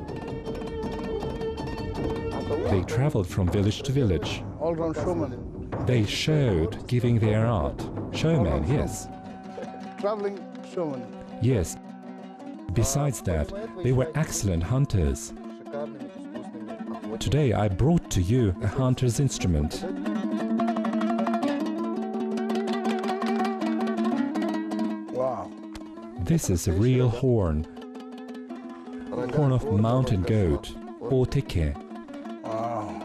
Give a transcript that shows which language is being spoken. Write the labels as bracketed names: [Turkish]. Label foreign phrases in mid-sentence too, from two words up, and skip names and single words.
[English] They traveled from village to village. All-round showman. They showed, giving their art. Showmen, yes. Traveling showman. Yes. Besides that, they were excellent hunters. [Russian] шикарными искусными охотниками. [English] Today I brought to you a hunter's instrument. Wow. This is a real horn of mountain goat, or teke. Wow.